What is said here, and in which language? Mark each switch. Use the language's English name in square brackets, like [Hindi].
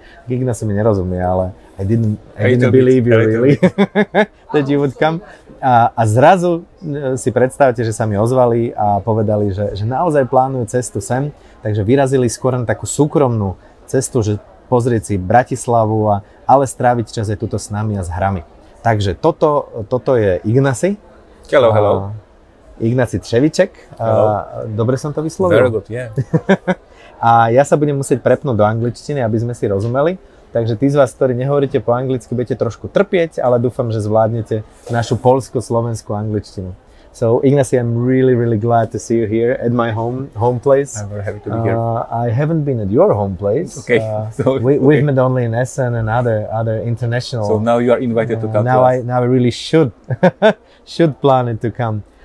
[Slovak] Ignacy mi nerozumie, ale [English] I didn't believe you really that you would come. [Slovak] A zrazu si predstavte, že sa mi ozvali a povedali, že naozaj plánujú cestu sem, takže vyrazili skôr na takú súkromnú cestu, že pozrieť si Bratislavu, ale stráviť čas aj tuto s nami a s hrami. Takže toto je Ignacy. [English] Hello. [Slovak] Ignacy Trzewiczek. Dobre som to vyslovil? [English] Very good, yeah. [Slovak] A ja sa budem musieť prepnúť do angličtiny, aby sme si rozumeli. Takže tí z vás, ktorí nehovoríte po anglicky, budete trošku trpieť, ale dúfam, že zvládnete našu poľsko-slovenskú angličtinu. [English] So, Ignacy, I'm really glad to see you here at my home place. I'm very happy to be here. I haven't been at your home place. Okay. We've met only in Essen and other international. So now you are invited to come. Now I really should plan it to come.